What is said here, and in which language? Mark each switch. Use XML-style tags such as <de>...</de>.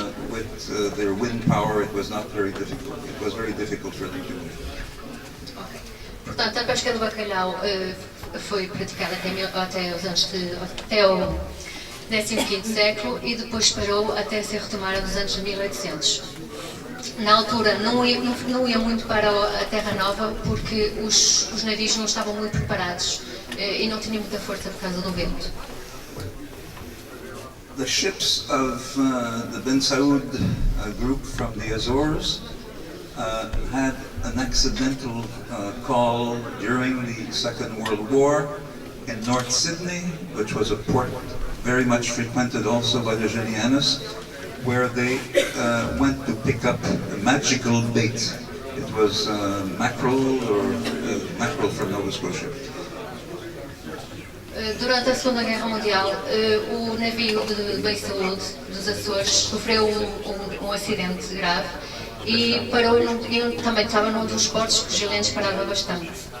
<en>With their wind power, it was not very difficult. It was very difficult for them to move. Okay.</en> <pt>Portanto, a pesca do bacalhau foi praticada até o 15º século e depois parou até ser retomada nos anos 1800. Na altura não ia muito para a Terra Nova porque os navios não estavam muito preparados e não tinham muita força por causa do vento.</pt> <en>The ships of the Ben Saud group from the Azores had an accidental call during the Second World War in North Sydney, which was a port very much frequented also by the Gil Eannes, where they went to pick up a magical bait. It was mackerel from Nova Scotia.</en> <pt>Durante a Segunda Guerra Mundial, o navio de Ben Saud dos Açores sofreu um acidente grave e parou e também estava num dos portos que os gilenos paravam bastante.</pt>